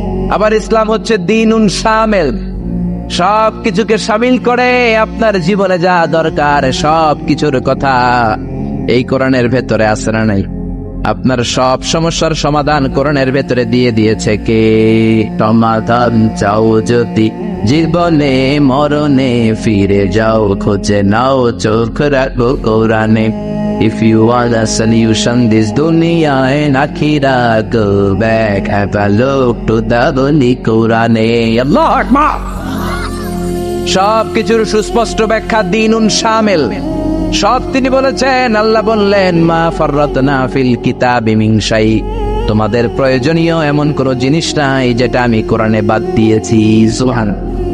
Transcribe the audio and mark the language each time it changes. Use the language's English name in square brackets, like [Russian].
[Bangla] আবার ইসলাম হচ্ছে দ্বীনুন শামিল, সব কিছুকে শামিল করে, আপনার জীবনে যা দরকার সব কিছুর কথা এই কোরআনের ভেতরে আছে না নাই? আপনার সব সমস্যার সমাধান কোরআনের ভেতরে দিয়ে দিয়েছে কে? সমাধান চাও যদি জীবনে মরণে, ফিরে যাও খুঁজে নাও, চোখ রাখো কোরআনে। [English] If you want a solution this dunya and akhirah, go back, have a look to the Holy Quran. [Arabic] Allah Akbar. [Bangla] সব কিছুর সুস্পষ্ট ব্যাখ্যা দ্বীনুন শামিল, সব তিনি বলেছেন। আল্লাহ বললেন, [Arabic] মা ফাররাতনা ফিল কিতাবি মিন শাই, [Bangla] তোমাদের প্রয়োজনীয় এমন কোন জিনিস নাই যেটা আমি কোরআনে বাদ দিয়েছি। সুবহানাল্লাহ।